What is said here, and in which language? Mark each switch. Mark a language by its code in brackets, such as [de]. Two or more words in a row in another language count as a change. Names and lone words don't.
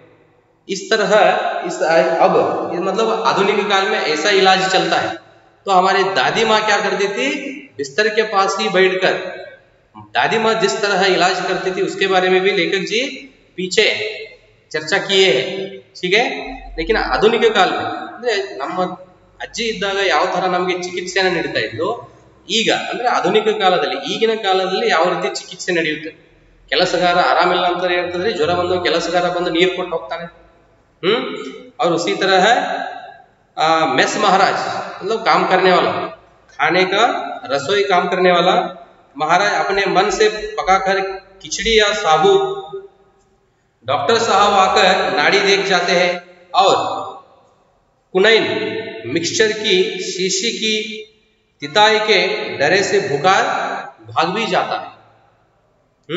[hi] इस तरह अब मतलब आधुनिक काल में ऐसा इलाज चलता है। तो हमारी दादी माँ क्या करती थी, बिस्तर के पास ही बैठकर दादी माँ जिस तरह इलाज करती थी उसके बारे में भी लेखक जी पीछे चर्चा किए हैं, ठीक है। लेकिन आधुनिक काल में [kn] ನಮ್ಮ ಅಜ್ಜಿ ಇದ್ದಾಗ ಯಾವ ತರ ನಮಗೆ ಚಿಕಿತ್ಸೆಯನ್ನು ನೀಡ್ತಾ ಇದ್ಲು, ಈಗ ಅಂದ್ರೆ ಆಧುನಿಕ ಕಾಲದಲ್ಲಿ, ಈಗಿನ ಕಾಲದಲ್ಲಿ ಯಾವ ರೀತಿ ಚಿಕಿತ್ಸೆ ನಡೆಯುತ್ತೆ? ಕೆಲಸಗಾರ ಆರಾಮಿಲ್ಲ ಅಂತ ಹೇಳ್ತಂದ್ರೆ ಜ್ವರ ಬಂದು ಕೆಲಸಗಾರ ಬಂದು ನೀರು ಕೊಟ್ಟು ಹೋಗ್ತಾನೆ। [hi] और उसी तरह है मेस महाराज, मतलब काम करने वाला, खाने का रसोई काम करने वाला महाराज अपने मन से पकाकर खिचड़ी या साबुत डॉक्टर साहब आकर नाड़ी देख जाते हैं और कुनाइन मिक्सचर की शीशी की तिताई के डरे से बुखार भाग भी जाता है।